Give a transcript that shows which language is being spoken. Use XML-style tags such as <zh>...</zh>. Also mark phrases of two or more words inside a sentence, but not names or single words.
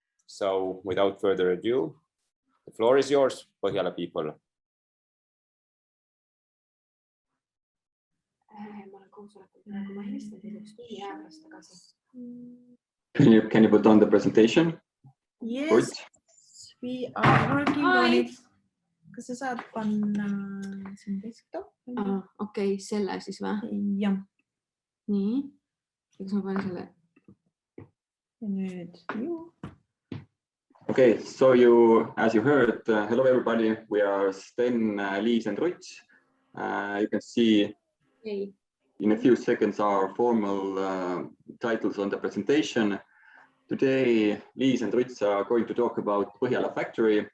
<en>So without further ado, the floor is yours, Põhjala people. Can you put on the presentation? Yes, Good. we are working on it.</en> <et>Kas sa saad panna siin desktop? Okei, selle siis või? Jah. Nii. Kas ma panen selle? Nüüd.</et> <en>Okay, so as you heard, hello everybody. We are Sten, Liis and Ruts. You can see in a few seconds our formal titles on the presentation. Today, Liis and Ruts are going to talk about Põhjala Factory.</en>